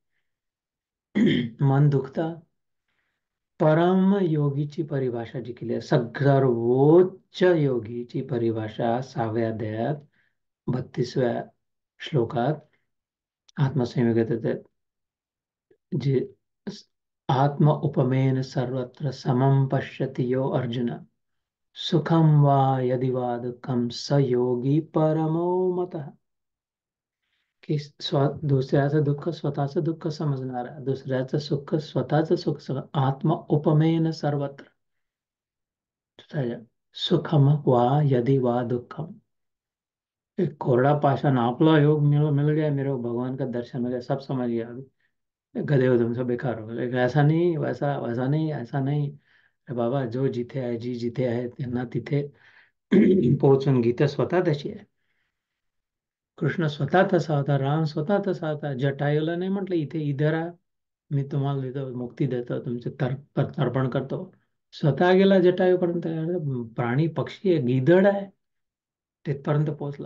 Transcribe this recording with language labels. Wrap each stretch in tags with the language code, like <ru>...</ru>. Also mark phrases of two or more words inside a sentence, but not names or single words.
<mr>मन दुखतं. परम योगीची परिभाषा जी केली आहे, सर्वोच्च योगीची परिभाषा 6व्या अध्यायात 32व्या श्लोकात आत्मसंयोगात येतात, जे</mr> <sa>आत्म उपमेन सर्वत्र समम पश्यति यो अर्जुन सुखम वा यदि वा दुःखम स योगी परमो मतः.</sa> <mr>की दुसऱ्याचं दुःख स्वतःचं दुःख समजणारा, दुसऱ्याचं सुख स्वतःचं सुख</mr> <sa>आत्म उपमेन सर्वत्र. सुखम वा यदि वा दुःखम,</sa> <mr>एक कोरडा पाषाण,</mr> <hi>आपला योग मिल गया, मेरे को भगवान का दर्शन हो गया, सब समझ गया, अभी गधे हो तुम, सब बेकार हो गए, ऐसा नहीं, वैसा वैसा नहीं, ऐसा नहीं.</hi> <mr>अरे बाबा, जो जिथे आहे, जी जिथे आहे त्यांना तिथे पोहोचून गीता स्वतः तशी आहे. कृष्ण स्वतः तसा होता, राम स्वतः तसा होता. जटायूला नाही म्हटलं इथे</mr> <hi>इधर आ,</hi> <mr>मी तुम्हाला देतो, मुक्ती देतो, तुमचे तर्पण करतो. स्वतः गेला जटायूपर्यंत. अरे प्राणी पक्षी आहे, गिधड आहे, तिथपर्यंत पोहोचला.</mr>